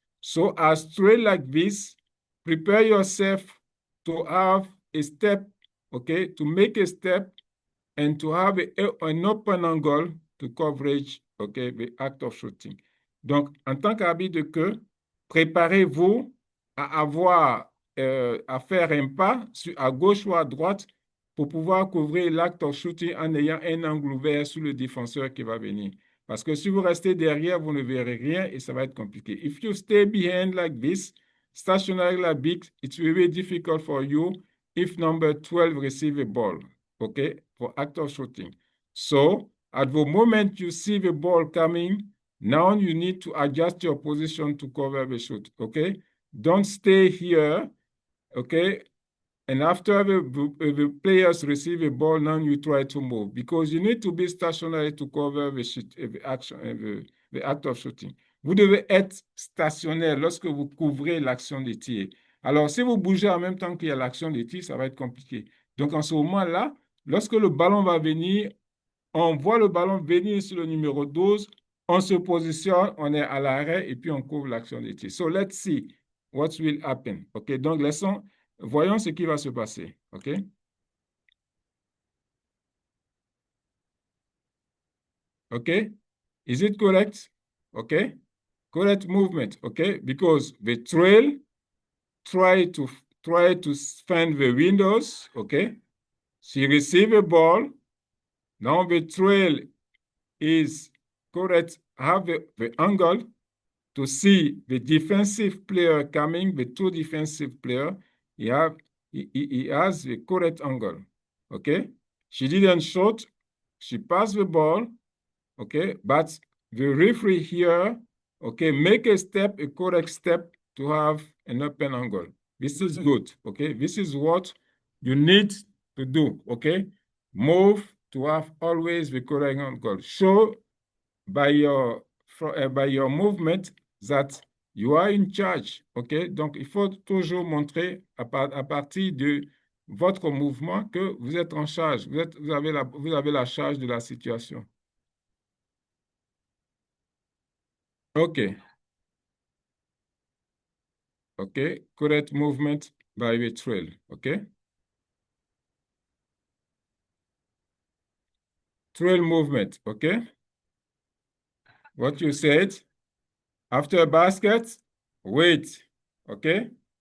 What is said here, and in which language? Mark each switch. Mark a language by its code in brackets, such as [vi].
[en] So as trail like this, prepare yourself to have a step, okay, to make a step and to have an open angle to coverage, okay, the act of shooting. [fr] Donc, en tant qu'habit de queue, préparez-vous à avoir, à faire un pas à gauche ou à droite pour pouvoir couvrir l'acte [en] of shooting [fr] en ayant un angle ouvert sur le défenseur qui va venir. Parce que si vous restez derrière, vous ne verrez rien et ça va être compliqué. [en] If you stay behind like this, stationary like this, it will be difficult for you if number 12 receive a ball, okay, for act of shooting. So, at the moment you see the ball coming, now you need to adjust your position to cover the shot, okay? Don't stay here, okay? And after the players receive a ball, now you try to move because you need to be stationary to cover the action, the act of shooting. [fr] Vous devez être stationnaire lorsque vous couvrez l'action de tir. Alors, si vous bougez en même temps qu'il y a l'action de tir, ça va être compliqué. Donc, en ce moment-là, lorsque le ballon va venir, on voit le ballon venir sur le numéro 12, on se positionne, on est à l'arrêt et puis on couvre l'action de tir. [en] So, let's see what will happen. [fr] OK, donc voyons ce qui va se passer. [en] OK? OK? Is it correct? okay? Correct movement, okay? Because the trail try to find the windows, okay? She receive a ball. Now the trail is correct, have the angle to see the defensive player coming, the two defensive player, he has the correct angle, okay? She didn't shoot, she passed the ball, okay? But the referee here, okay, make a step, a correct step to have an open angle. This is good, okay? This is what you need to do, okay? Move to have always the correct angle. Show by your movement that you are in charge, ok? [fr] Donc, il faut toujours montrer à partir de votre mouvement que vous êtes en charge, vous avez la charge de la situation. [en] Ok, ok, correct movement by the trail, ok? Trail movement, ok? What you said, after a basket, wait, okay?